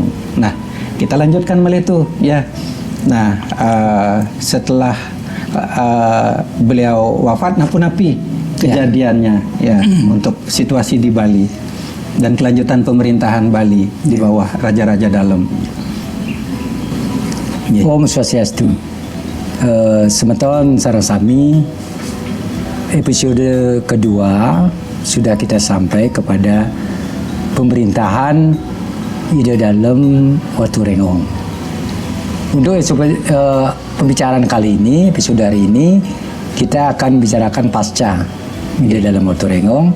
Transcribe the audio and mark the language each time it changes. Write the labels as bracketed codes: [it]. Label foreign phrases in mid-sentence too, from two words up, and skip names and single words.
[id] Nah, kita lanjutkan mulai itu ya. Nah, setelah beliau wafat, napi kejadiannya ya untuk situasi di Bali dan kelanjutan pemerintahan Bali di bawah Raja-Raja Dalam. [ban] Om Swastiastu. Semeton sarasami [id] episode kedua sudah kita sampai kepada pemerintahan Ide Dalam Watu Renggong. Untuk pembicaraan kali ini, episode hari ini, kita akan bicarakan pasca Ide Dalam Watu Renggong.